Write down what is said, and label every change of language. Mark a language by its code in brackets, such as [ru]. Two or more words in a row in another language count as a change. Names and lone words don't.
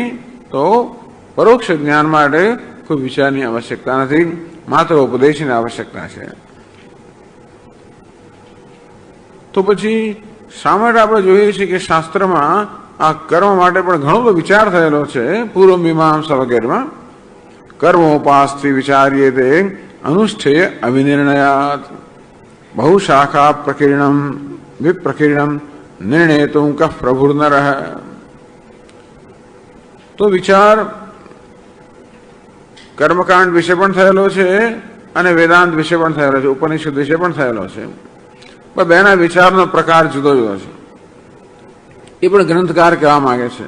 [gu] તો પરોક્ષ જ્ઞાન માટે કોઈ વિચારની આવશ્યકતા નથી, માત્ર ઉપદેશની આવશ્યકતા છે। તો પછી શા માટે આપણે જોઈએ છીએ કે શાસ્ત્રમાં આ કર્મ માટે પણ ઘણો બધો વિચાર થયેલો છે। પૂર્વ મીમાંસા વગેરેમાં [sa] કર્મોપાસ્તિ વિચાર્યેતે अनुष्ठेय अविनिर्णयात् बहुशाखा प्रकीर्णम વિપ્રકીર્ણમ નિર્ણેતુમ કઃ પ્રભુર્નરઃ. [gu] તો વિચાર કર્મકાંડ વિશે પણ થયેલો છે અને વેદાંત વિશે પણ થયેલો છે, ઉપનિષદ વિશે પણ થયેલો છે. પણ બેના વિચારનો પ્રકાર જુદો જુદો છે. એ પણ ગ્રંથકાર કહેવા માંગે છે.